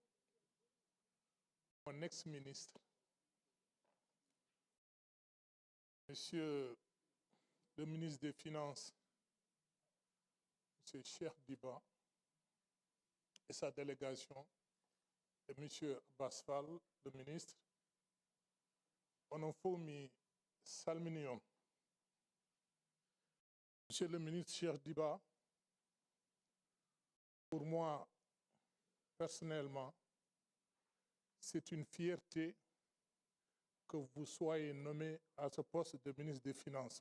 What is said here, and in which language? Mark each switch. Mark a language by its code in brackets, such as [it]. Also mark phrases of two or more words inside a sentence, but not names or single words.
[fr] mon ex-ministre, Monsieur le ministre des Finances, Monsieur Cheikh Diba, et sa délégation, et Monsieur Abbas Fall, le ministre, [ff] onon fof mi salmini on. [fr] Monsieur le ministre Cheikh Diba, pour moi, personnellement, c'est une fierté que vous soyez nommé à ce poste de ministre des Finances.